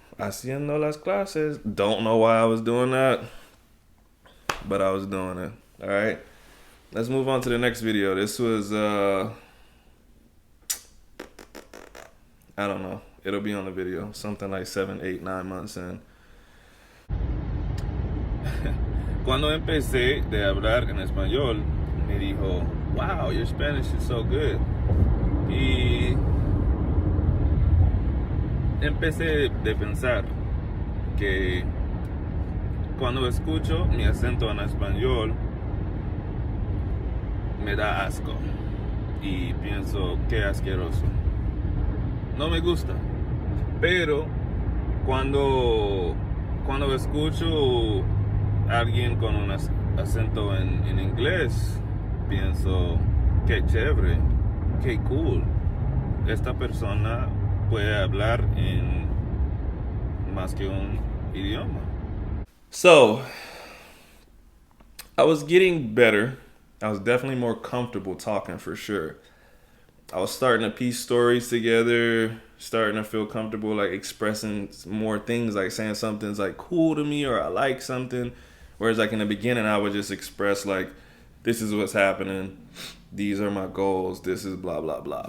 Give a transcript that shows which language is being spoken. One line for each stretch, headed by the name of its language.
Spanish: Haciendo las clases.
English: Don't know why I was doing that, but I was doing it. All right. Let's move on to the next video. This was I don't know. It'll be on the video. Something like 7, 8, 9 months in.
Spanish: Cuando empecé de hablar en español, me dijo,
English: wow, your Spanish is so good.
Spanish: Y empecé de pensar que cuando escucho mi acento en español, me da asco. Y pienso, qué asqueroso. No me gusta. Pero cuando escucho a alguien con un acento en inglés, pienso, qué chévere, qué cool. Esta persona puede hablar en más que un idioma.
English: So, I was getting better. I was definitely more comfortable talking for sure. I was starting to piece stories together, starting to feel comfortable like expressing more things, like saying something's like cool to me or I like something. Whereas like in the beginning I would just express like this is what's happening, these are my goals, this is blah blah blah.